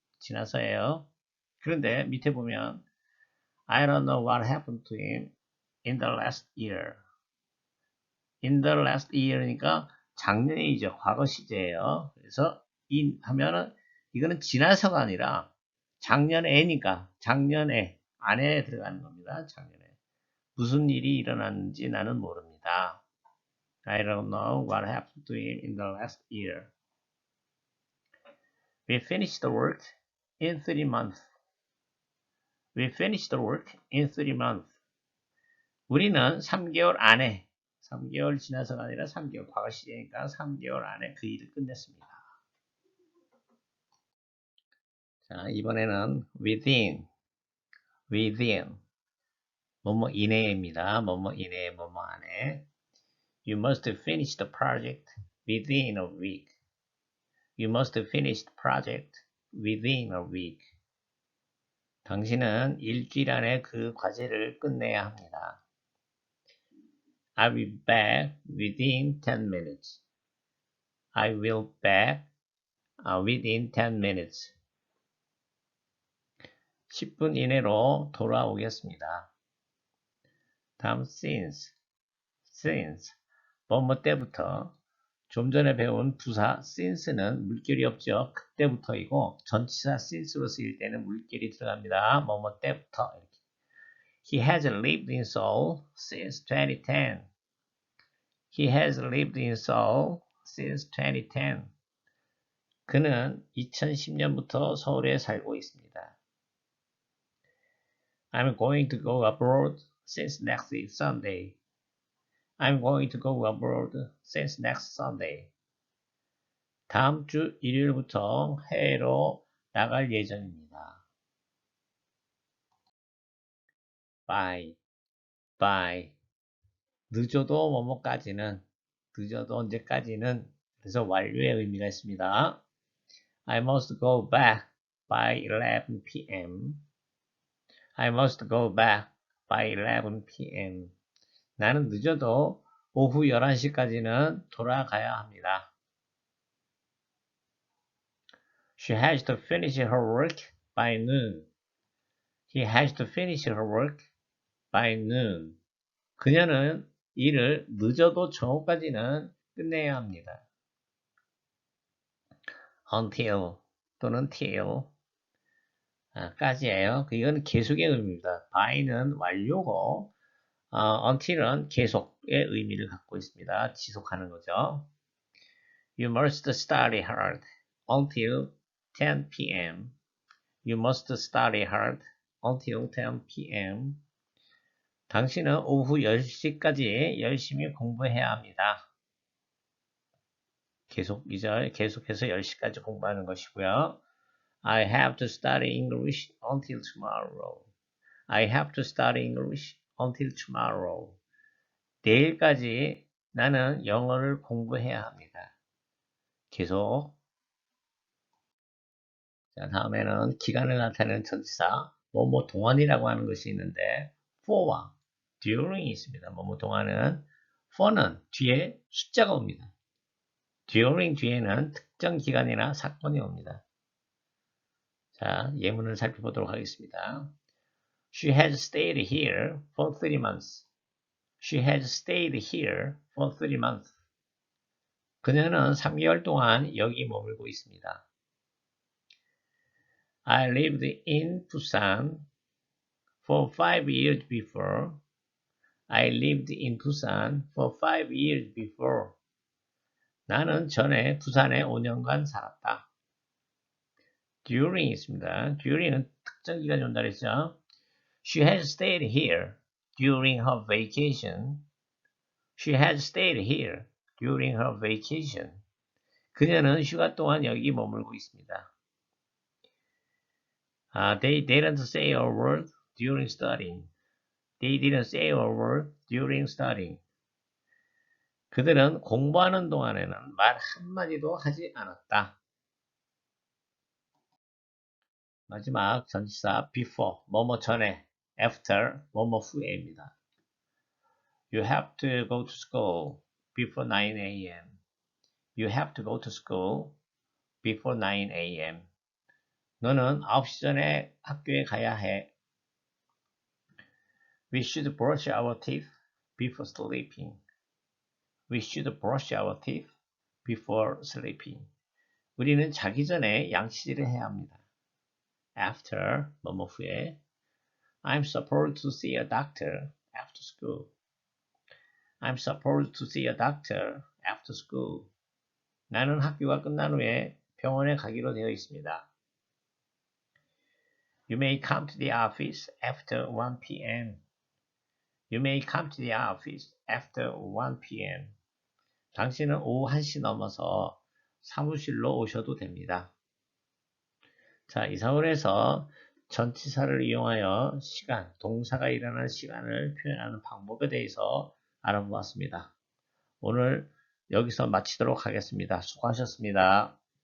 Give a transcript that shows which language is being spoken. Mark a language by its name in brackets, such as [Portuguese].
[Korean] 지나서예요. 그런데 밑에 보면 [English] I don't know what happened to him in the last year. In the last year니까 [Korean] 작년이죠. 과거 시제예요. 그래서 in 하면은 이거는 지나서가 아니라 작년에니까 작년에 안에 들어가는 겁니다. 작년에 무슨 일이 일어났는지 나는 모릅니다. [English] I don't know what happened to him in the last year. We finished the work in 3 months. We finished the work in 3 months. [Korean] 우리는 3개월 안에 3개월 지나서가 아니라 3개월 과거 시제니까 3개월 안에 그 일을 끝냈습니다. 자, 이번에는 within 뭐뭐 이내입니다. 뭐뭐 이내 뭐뭐 안에 [English] You must finish the project within a week. You must finish the project within a week. [Korean] 당신은 일주일 안에 그 과제를 끝내야 합니다. [English] I will be back within 10 minutes. I will be back within 10 minutes. [Korean] 10분 이내로 돌아오겠습니다. 다음 since 뭐뭐 때부터 좀 전에 배운 부사 since는 물결이 없죠. 그때부터이고 전치사 since로 쓰일 때는 물결이 들어갑니다. 뭐뭐 때부터 이렇게. [English] He has lived in Seoul since 2010. He has lived in Seoul since 2010. [Korean] 그는 2010년부터 서울에 살고 있습니다. [English] I'm going to go abroad since next Sunday. I'm going to go abroad since next Sunday. [Korean] 다음 주 일요일부터 해외로 나갈 예정입니다. by 늦어도 뭐뭐까지는 늦어도 언제까지는 그래서 완료의 의미가 있습니다. [English] I must go back by 11 p.m. I must go back by 11 p.m. [Korean] 나는 늦어도 오후 11시까지는 돌아가야 합니다. [English] She has to finish her work by noon. He has to finish her work by noon. [Korean] 그녀는 일을 늦어도 정오까지는 끝내야 합니다. until 또는 till 까지예요. 이건 계속의 의미입니다. by는 완료고 until은 계속의 의미를 갖고 있습니다. 지속하는 거죠. [English] You must study hard until 10 p.m. You must study hard until 10 p.m. [Korean] 당신은 오후 10시까지 열심히 공부해야 합니다. 계속해서 10시까지 공부하는 것이고요. [English] I have to study English until tomorrow. I have to study English until tomorrow. [Korean] 내일까지 나는 영어를 공부해야 합니다. 계속. 자, 다음에는 기간을 나타내는 전치사, 뭐뭐 동안이라고 하는 것이 있는데 for와 during이 있습니다. 뭐뭐 동안은 for는 뒤에 숫자가 옵니다. during 뒤에는 특정 기간이나 사건이 옵니다. 자, 예문을 살펴보도록 하겠습니다. [English] She has stayed here for 3 months. She has stayed here for 3 months. [Korean] 그녀는 3개월 동안 여기 머물고 있습니다. [English] I lived in Busan for 5 years before. I lived in Busan for 5 years before. [Korean] 나는 전에 부산에 5년간 살았다. during 있습니다. during은 특정 기간이 온다 그랬죠. [English] She has stayed here during her vacation. She has stayed here during her vacation. [Korean] 그녀는 휴가 동안 여기 머물고 있습니다. [English] They didn't say a word during studying. They didn't say a word during studying. [Korean] 그들은 공부하는 동안에는 말 한마디도 하지 않았다. 마지막 전치사 before, 뭐뭐 전에, after, 뭐뭐 후에입니다. [English] You have to go to school before 9 a.m. You have to go to school before 9 a.m. [Korean] 너는 9시 전에 학교에 가야 해. [English] We should brush our teeth before sleeping. We should brush our teeth before sleeping. [Korean] 우리는 자기 전에 양치질을 해야 합니다. After, 뭐뭐 후에. [English] I'm supposed to see a doctor after school. I'm supposed to see a doctor after school. [Korean] 나는 학교가 끝난 후에 병원에 가기로 되어 있습니다. [English] You may come to the office after 1 p.m. You may come to the office after 1 p.m. [Korean] 당신은 오후 1시 넘어서 사무실로 오셔도 됩니다. 자, 이상으로 해서 전치사를 이용하여 시간, 동사가 일어나는 시간을 표현하는 방법에 대해서 알아보았습니다. 오늘 여기서 마치도록 하겠습니다. 수고하셨습니다.